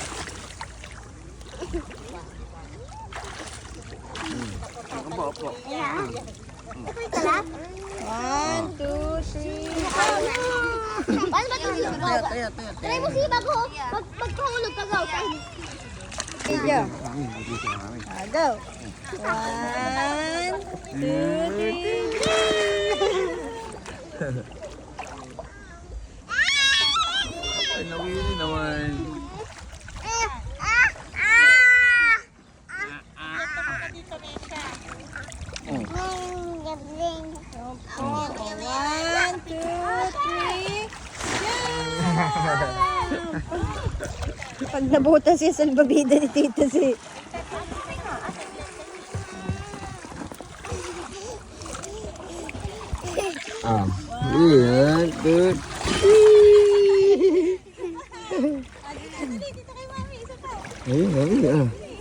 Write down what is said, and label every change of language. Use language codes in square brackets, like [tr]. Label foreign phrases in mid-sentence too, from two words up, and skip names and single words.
[tl] Opo. Yeah. Ito yung kalat? 1, 2, 3. Paano ba ito? Try mo siya bago. Pagkahulog ka gaw. [en] Okay, go. Go. [tl] 1, 2, 3. Ay, nawili naman. One, two, three. Pag nabutas siya sa salbabida ni Tita si. Ayan, good. Ayun.